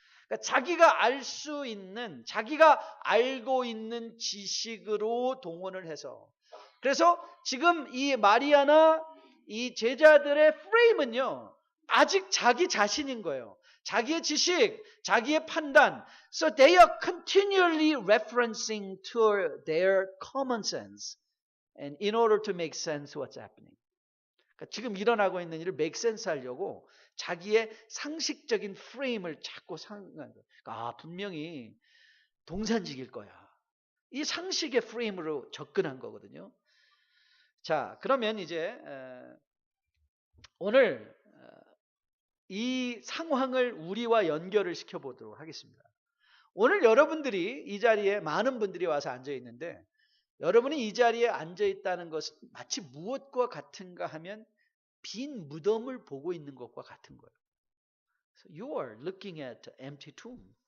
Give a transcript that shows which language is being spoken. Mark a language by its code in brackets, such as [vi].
[ko] 그러니까 자기가 알 수 있는, 자기가 알고 있는 지식으로 동원을 해서, 그래서 지금 이 마리아나 이 제자들의 프레임은요, 아직 자기 자신인 거예요. 자기의 지식, 자기의 판단. [en] So they are continually referencing to their common sense and in order to make sense what's happening. [ko] 그러니까 지금 일어나고 있는 일을 [en] make sense [ko] 하려고 자기의 상식적인 프레임을 자꾸 상하는 거예요. 그러니까 분명히 동산직일 거야. 이 상식의 프레임으로 접근한 거거든요. 자, 그러면 이제 오늘 이 상황을 우리와 연결을 시켜보도록 하겠습니다. 오늘 여러분들이 이 자리에 많은 분들이 와서 앉아 있는데, 여러분이 이 자리에 앉아 있다는 것은 마치 무엇과 같은가 하면 빈 무덤을 보고 있는 것과 같은 거예요. [en] So you are looking at an empty tomb.